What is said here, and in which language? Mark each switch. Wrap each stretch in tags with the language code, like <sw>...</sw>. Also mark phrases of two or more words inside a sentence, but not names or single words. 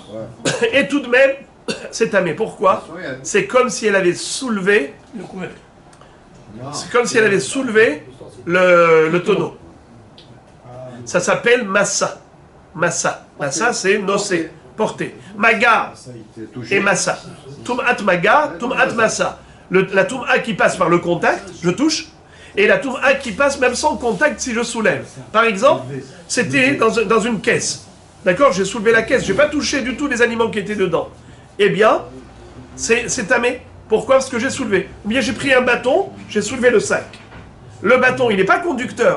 <fr>Et tout de même, c'est tamé. Pourquoi? C'est comme si elle avait soulevé. C'est comme si elle avait soulevé le tonneau. Ça s'appelle massa. Massa. Massa, c'est nosé, porter. Maga et massa.</fr> <he>טומאת מגע, טומאת משא.</he> <fr>La tum'a qui passe par le contact, je touche. Et la tum'a qui passe même sans contact si je soulève. Par exemple, c'était dans une caisse. D'accord? J'ai soulevé la caisse. Je n'ai pas touché du tout les aliments qui étaient dedans. Eh bien, c'est tamé. Pourquoi? Parce que j'ai soulevé. Ou bien j'ai pris un bâton, j'ai soulevé le sac. Le bâton, il n'est pas conducteur.</fr>